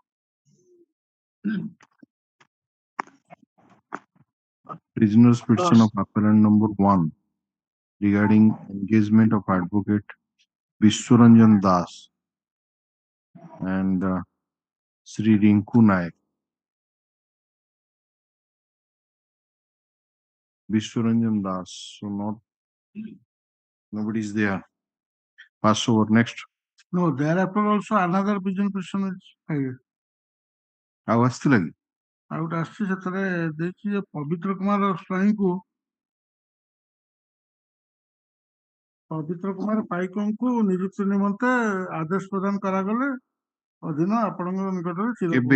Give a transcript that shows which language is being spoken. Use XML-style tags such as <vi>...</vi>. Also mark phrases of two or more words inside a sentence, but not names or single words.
<en>Prisoner's petition of appellant number 1 regarding engagement of advocate Vishwaranjan Das and Sri Rinku Naik. Vishwaranjan Das, so nobody is there. Pass over. Next. No, thereafter also another vision person is filed.</en> <or>ଆଉ ଆସିଥିଲା କି? ଆଉ ଗୋଟେ ଆସିଛି ସେଥିରେ ଦେଇଛି ଯେ ପବିତ୍ର କୁମାର ସ୍ୱାଇଁଙ୍କୁ ପବିତ୍ର କୁମାର ପାଇକଙ୍କୁ ନିଯୁକ୍ତି ନିମନ୍ତେ ଆଦେଶ ପ୍ରଦାନ କରାଗଲେ ଅଧୀନ ଆପଣଙ୍କ ନିକଟରେ</or>